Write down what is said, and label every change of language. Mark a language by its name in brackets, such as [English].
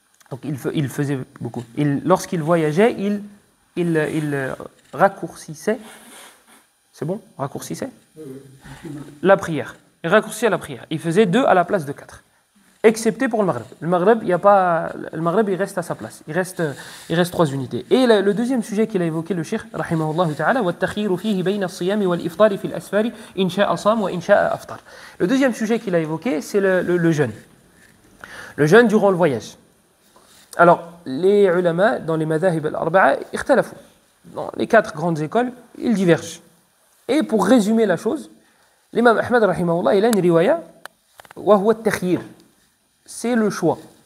[French] Donc il faisait beaucoup. Lorsqu'il voyageait, il raccourcissait. C'est bon? Raccourcissait la prière. Il raccourcissait la prière. Il faisait 2 à la place de 4. Excepté pour le Maghreb. Le Maghreb, il reste à sa place. Il reste 3 unités. [Arabic] Et le deuxième sujet qu'il a évoqué, le cheikh, rahimahullah ta'ala, وَالتَّخِيرُ فِيهِ بَيْنَ الصِّيَامِ وَالْإِفْطَارِ فِي الْأَسْفَارِ إِنْ شَاءَ صَامَ وَإِنْ شَاءَ أَفْطَرَ. [French] Le deuxième sujet qu'il a évoqué, c'est le jeûne. Le jeûne durant le voyage. Alors, les ulama, dans les madhahib al-arba'a, ikhtalafu. Dans les 4 grandes écoles, ils divergent. Et pour résumer la chose, l'imam Ahmad, rahimahullah, il a une riwaya, wa huwa at-takhyir. C'est le choix.